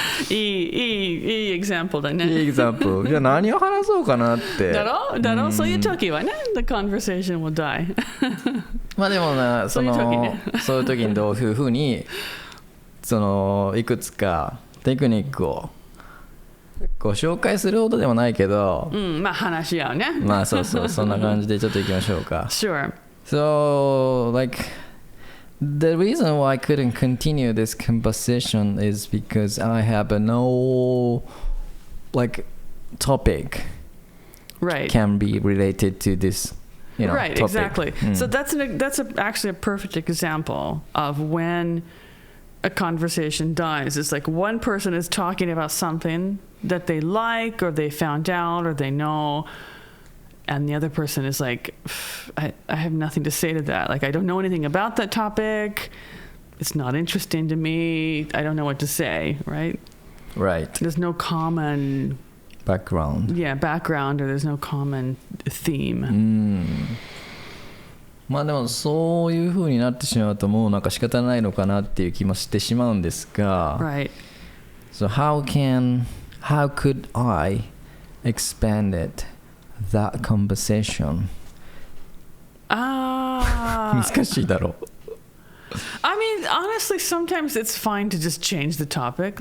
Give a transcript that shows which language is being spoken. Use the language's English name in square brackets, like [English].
[Japanese] いい example だね。いい example。じゃあ何を話そうかなって。だろう、そういう時はね [English] The conversation will die [Japanese] まあでもな、そういう時にどういうふうにいくつかテクニックをご紹介するほどでもないけど、まあ話し合うね。まあそうそんな感じでちょっといきましょうか。 [English] Sure. So like the reason why I couldn't continue this conversation is because I have no like topic can be related to this, right, topic. Exactly. So that's actually a perfect example of when a conversation dies. It's like one person is talking about something that they like or they found out or they know, and the other person is like, I have nothing to say to that. Like, I don't know anything about that topic. It's not interesting to me. I don't know what to say, right? Right. There's no common background. Yeah, background, or there's no common theme. [Japanese] まあでもそういう風になってしまうともうなんか仕方ないのかなっていう気もしてしまうんですが、 [English] Right. So how could I expand that conversation? [Japanese] 難しいだろう。 [English] I mean, honestly, sometimes it's fine to just change the topic.